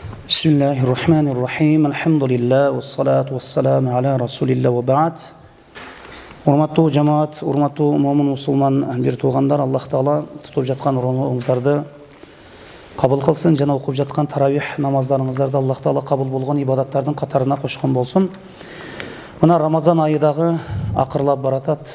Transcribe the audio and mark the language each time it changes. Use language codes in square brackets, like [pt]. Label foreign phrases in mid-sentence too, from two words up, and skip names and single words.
[ar] بسم الله الرحمن الرحيم. الحمد لله والصلاة والسلام على رسول الله وبعد. [ky] Урматтуу жамаат, урматтуу момун мусулман бир туугандар, Аллах Таала тутуп жаткан оруңуңуздарды кабыл кылсын жана окуп жаткан таравих намаздарыңыздарды Аллах Таала кабыл болгон ибадаттардын катарына кошкон болсун. Мына Рамазан айы дагы акырлап баратат.